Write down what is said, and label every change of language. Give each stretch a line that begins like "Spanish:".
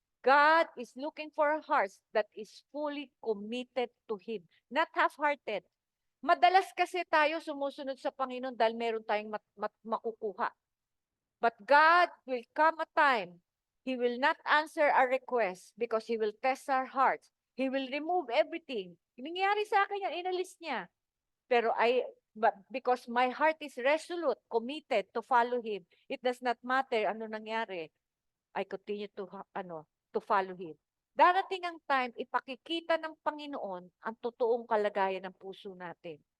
English: God is looking for hearts that is fully committed to Him, not half-hearted.
Filipino: Madalas kasi tayo sumusunod sa Panginoon dahil meron tayong makukuha.
English: But God will come a time, He will not answer our request because He will test our hearts. He will remove everything.
Filipino: Nangyari sa akin yan, inalis niya. Pero
English: but because my heart is resolute, committed to follow Him, it does not matter
Filipino: ano nangyari.
English: I continue to follow Him.
Filipino: Darating ang time, ipakikita ng Panginoon ang totoong kalagayan ng puso natin.